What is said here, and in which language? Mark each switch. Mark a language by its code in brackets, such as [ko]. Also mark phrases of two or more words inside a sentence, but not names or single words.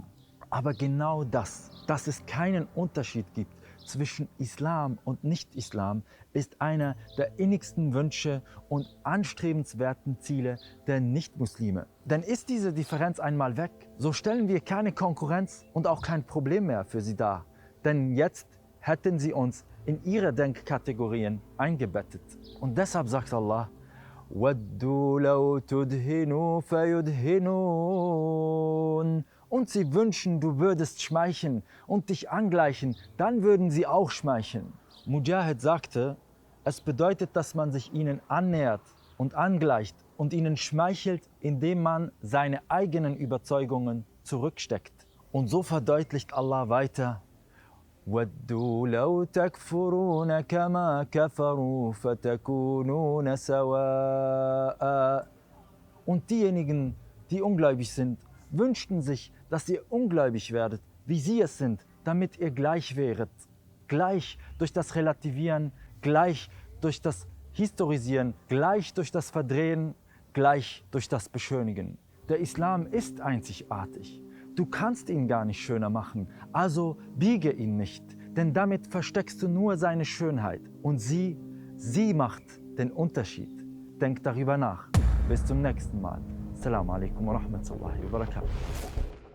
[de] Aber genau das, dass es keinen Unterschied gibt zwischen Islam und Nicht-Islam, ist einer der innigsten Wünsche und anstrebenswerten Ziele der Nichtmuslime. Denn ist diese Differenz einmal weg, so stellen wir keine Konkurrenz und auch kein Problem mehr für sie dar. Denn jetzt hätten sie uns in ihre Denkkategorien eingebettet. Und deshalb sagt Allah, [ar] وَدُّوا لَوْ تُدْهِنُوا فَيُدْهِنُونَ. [de] Und sie wünschen, du würdest schmeicheln und dich angleichen, dann würden sie auch schmeicheln. Mujahid sagte, es bedeutet, dass man sich ihnen annähert und angleicht und ihnen schmeichelt, indem man seine eigenen Überzeugungen zurücksteckt. Und so verdeutlicht Allah weiter: [ar] وَدُّوا لَوْ تَكْفُرُونَ كَمَا كَفَرُوا فَتَكُونُونَ سَوَاءً. [de] Und diejenigen, die ungläubig sind, wünschten sich, dass ihr ungläubig werdet, wie sie es sind, damit ihr gleich wäret. Gleich durch das Relativieren, gleich durch das Historisieren, gleich durch das Verdrehen, gleich durch das Beschönigen. Der Islam ist einzigartig. Du kannst ihn gar nicht schöner machen, also biege ihn nicht, denn damit versteckst du nur seine Schönheit. Und sie macht den Unterschied. Denk darüber nach. Bis zum nächsten Mal. [ar] السلام عليكم ورحمة الله وبركاته.